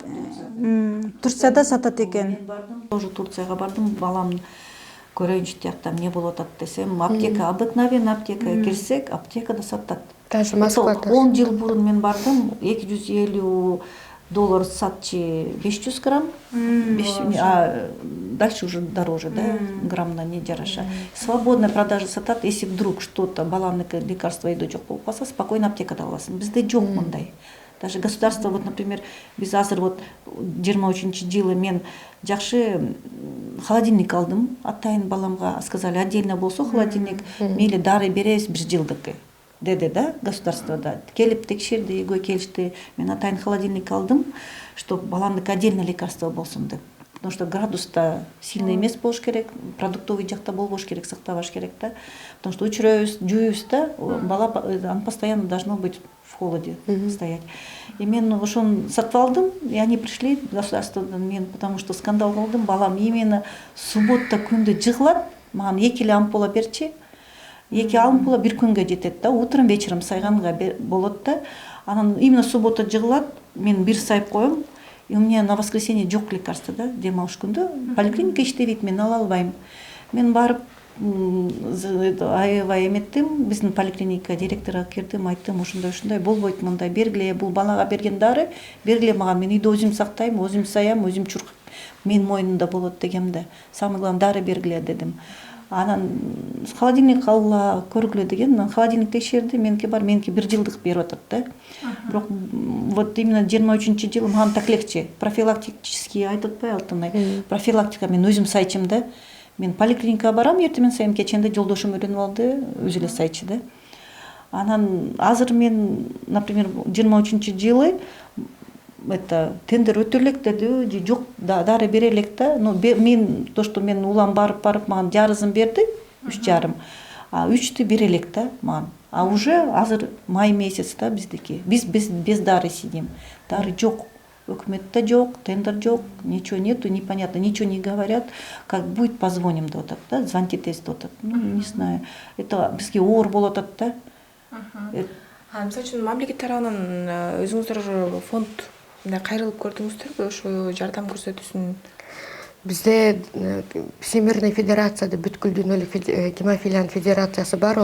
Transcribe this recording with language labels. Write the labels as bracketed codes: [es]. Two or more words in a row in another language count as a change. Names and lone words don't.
[ky] Турцияда сатат экен. Мен бардым, тоже Турцияга бардым, балам көрөйүнчү тияктан эмне болуп атат десем, аптека, обыкновенный аптека кирсек, аптекада сатат. Даже Москвада. 10 жыл бурун мен бардым, $250 сатчы 500 грамм. [ru] Дальше уже дороже, [ky] да, граммна не жараша. [ru] Свободная продажа [ky] сатат, [ru] если вдруг что-то, [ky] баламдыкы лекарства үйдө жок болуп калса, спокойно аптекада аласың. Бизде жок мындай. [ru] Даже государство, вот, например, [ky] биз азыр вот 23-жылы мен жакшы холодильник алдым. Атайын баламга [ru] сказали, отдельно [ky] болсо холодильник, мейли дары беребиз 1 жылдыкы деди да, государствода. Келип текшерди, үйгө келишти. Мен атайын холодильник алдым, чтоб баламдыкы [ru] отдельно лекарство [ky] болсун деп. [ru] Потому что [ky] градуста сильно эмес болуш керек, продуктовый жакта болбош керек, сактабаш керек да. [ru] Потому что [ky] учурабыз, жууйбуз да, бала [ru] постоянно должно быть в холоде стоять. [ky] И мен ошон сатып алдым, [ru] и они пришли [ky] государстводан, мен [ru] потому что [ky] скандал кылдым, балам [ru] именно суббота [ky] күндө жыгылат, маган 2 эле ампула берчи. 2 ампула бир күнгө жетет да, [ru] утром вечером [ky] сайганга болот да. Анан [ru] именно суббота [ky] жыгылат, мен бир сайып коем. [ru] И у меня на воскресенье [ky] жок лекарства, да, дем алыш күндө поликлиника иштебейт, мен ала албайм. Мен барып аябай эметтим, биздин поликлиника директору кирдим, айттым, ушундай болбойт, мындай бергиле, бул балага берген дары, бергиле маган, мен үйдө өзүм сактайм, өзүм саям, өзүм чуркайм, мен моюнумда болот дегем да. [ru] Самое главное, [ky] дары бергиле дедим. Анан холодильник алгыла көргүлө деген, холодильник текшерди, меники бар, меники 1 жылдык берип атат да. Бирок [ru] вот именно [ky] 23-жылы маған [ru] так легче. [ky] Профилактический айтып атпай алтынай. Профилактика мен өзүм сайчым да. Мен поликлиникага барам, эртемен сайым, кеченде жолдошум үйрөнүп алды, өзү эле сайчы да. Анан азыр мен, например, 23-жылы это тендер өтө элек деди, же жок, дары бере элек да. Но мен [ru] то, что [ky] мен улам барып маган жарызын берди, 3,5. А 3-тү бере элек да маган. [ru] А уже [ky] азыр [ru] май месяц [ky] да биздики. Биз без дары сидим. Дары жок. Өкмөттө жок, тендер жок, [ru] ничего нету, непонятно, ничего не говорят. Как будет, позвоним [ky] деп атат да, звонтитесь деп атат. [ru] Ну, не знаю. [ky] Это бизге оор болуп атат да. Мисалы үчүн мамлекет тарабынан өзүңүздөр фонд кайрылып көрдүңүздөрбү ошо жардам көрсөтүүсүн? Бизде Всемирный федерацияда бүткүл дүйнөлүк гемофилиянын федерациясы бар.